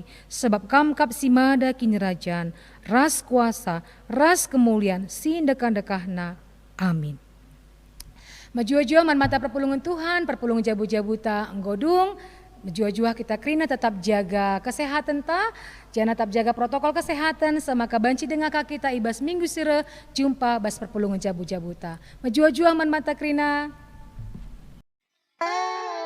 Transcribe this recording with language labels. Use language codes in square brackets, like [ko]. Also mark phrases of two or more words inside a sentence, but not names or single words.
[btx] Sebab kamkap si mada kini rajaan, ras kuasa, ras kemuliaan, sindekan-dekahna. Amin. Majua-jua man mata perpulungan Tuhan, perpulungan jabu-jabuta nggodung, jua-jua kita krina tetap jaga kesehatan ta, [id] jangan tetap jaga protokol kesehatan, [btx] semaka banci dengan kaki kita ibas minggu sire jumpa bas perpulungan jabu-jabuta. Majua-jua man mata krina.